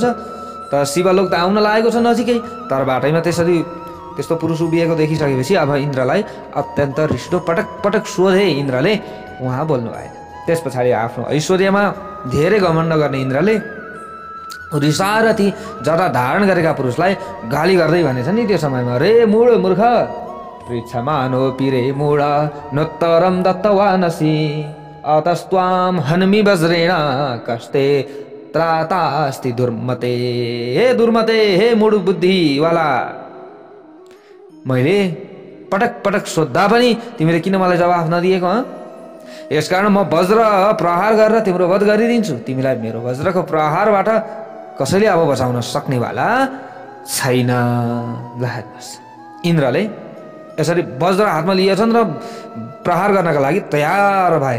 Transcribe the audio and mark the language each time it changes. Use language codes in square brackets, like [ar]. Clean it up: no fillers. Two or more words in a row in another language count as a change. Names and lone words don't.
[ne] तर शिवलोक त आउन लागेको छ नजिकै, तर बाटैमा त्यसरी त्यस्तो पुरुष उभिएको देखिसकेपछि अब इन्द्रलाई अत्यन्त रिस्दो पटक पटक सोधे इन्द्रले, उहाँ बोल्नु भएन। त्यस पछाडि आफ्नो ऐश्वर्यमा धेरै घमण्ड गर्ने इन्द्रले रिसाएर ती जटा धारण गरेका पुरुषलाई गाली गर्दै भनेछ नि त्यो समयमा, [sa] रे मूढ मूर्ख पृच्छमानो पिरे मूढ नोत्तरम दत्तवानसि अतस्त्वाम हन्मि वज्रेण कस्ते त्रातास्ति दुर्मते। [ne] हे दुर्मते, हे मूढ बुद्धिवाला, मैले पटक पटक सोद्धा पनि तिमीले किन मलाई जवाफ नदिएको? यसकारण म वज्र प्रहार गरेर तिम्रो वध गरिदिन्छु। तिमीलाई मेरो वज्रको प्रहारबाट कसैले अब बचाउन सक्नेवाला छैन। ल हेर्नुहोस्, इन्द्रले यसरी वज्र हातमा लिएछन् र प्रहार गर्नका लागि तयार भए।